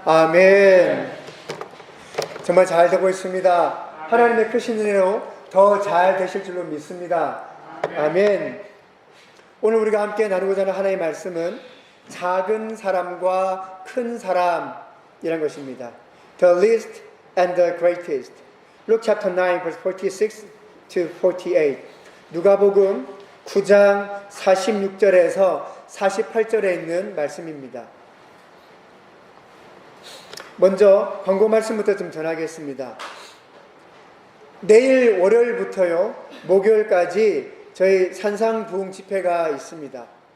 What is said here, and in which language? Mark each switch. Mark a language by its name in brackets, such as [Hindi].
[Korean] 아멘. 정말 잘 되고 있습니다. 하나님의 크신 은혜로 더 잘 되실 줄로 믿습니다. 아멘. 오늘 우리가 함께 나누고자 하는 하나님의 말씀은 작은 사람과 큰 사람이라는 것입니다. [English] The least and the greatest. Luke chapter 9 verse 46 to 48. [Korean] 누가복음 9장 46절에서 48절에 있는 말씀입니다. 먼저 광고 말씀부터 좀 전하겠습니다. 내일 월요일부터요, 목요일까지 저희 산상부흥 집회가 있습니다.